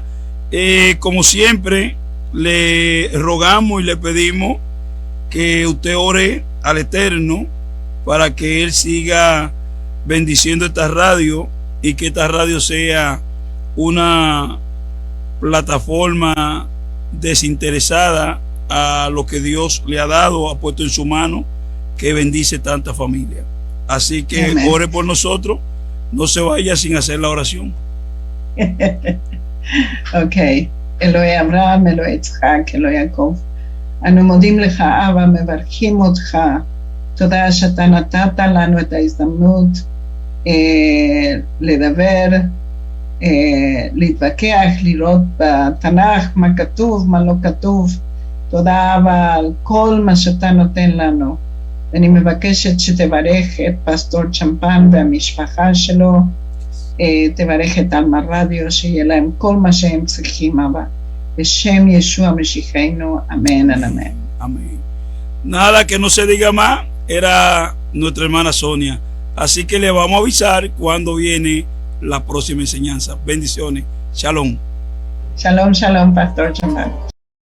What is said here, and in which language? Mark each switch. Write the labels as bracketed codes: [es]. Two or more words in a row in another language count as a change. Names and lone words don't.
[es] Como siempre, le rogamos y le pedimos que usted ore al Eterno para que Él siga bendiciendo esta radio y que esta radio sea una plataforma desinteresada a lo que Dios le ha dado, ha puesto en su mano, que bendice tanta familia. Así que Amén. Ore por nosotros, no se vaya sin hacer la oración. [he] Ok. אלוהי אברהם, אלוהי יצחק, אלוהי יעקב, אנו מודים לך, אבא, מברכים אותך. תודה שאתה נתת לנו את ההזדמנות לדבר, להתווכח, לראות בתנ"ך מה כתוב, מה לא כתוב. תודה אבא על כל מה שאתה נותן לנו. ואני מבקשת שתברך את פסטור צ'מפן והמשפחה שלו, תברך את אלמה רדיו, שיהיה להם כל מה שהם צריכים, אבא. בשם ישוע משיחנו, [es] amén, amén. Amén. Nada que no se diga más, era nuestra hermana Sonia. Así que le vamos a avisar cuando viene la próxima enseñanza. Bendiciones. Shalom. [he] שלום, שלום, [es] Pastor Champán.